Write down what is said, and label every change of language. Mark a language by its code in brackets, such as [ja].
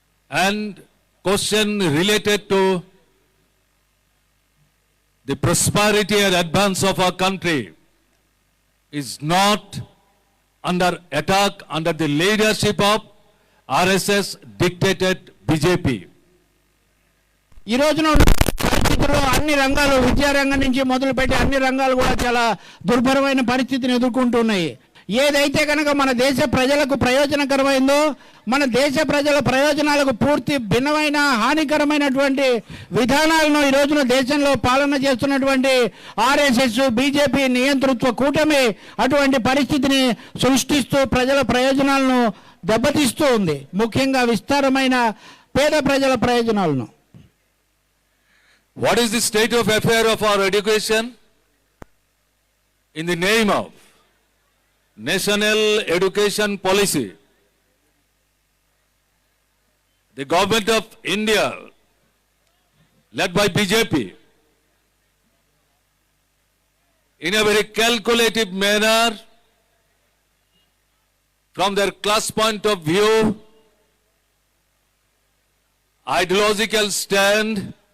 [en] and question related to the prosperity and advance of our country is not under attack under the leadership of RSS dictated BJP. [te] ఈ రోజున పరిస్థితుల్లో అన్ని రంగాలు, విద్యారంగం నుంచి మొదలుపెట్టి అన్ని రంగాలు కూడా చాలా దుర్భరమైన పరిస్థితిని ఎదుర్కొంటున్నాయి. ఏదైతే కనుక మన దేశ ప్రజలకు ప్రయోజనకరమైందో, మన దేశ ప్రజల ప్రయోజనాలకు పూర్తి భిన్నమైన హానికరమైనటువంటి విధానాలను ఈ రోజున దేశంలో పాలన చేస్తున్నటువంటి ఆర్ఎస్ఎస్ బీజేపీ నియంతృత్వ కూటమి అటువంటి పరిస్థితిని సృష్టిస్తూ ప్రజల ప్రయోజనాలను దెబ్బతీస్తూ ఉంది, ముఖ్యంగా విస్తారమైన పేద ప్రజల ప్రయోజనాలను. [en] What is the state of affair of our education? In the name of National Education Policy, the government of India, led by BJP, in a very calculative manner, from their class point of view, ideological stand,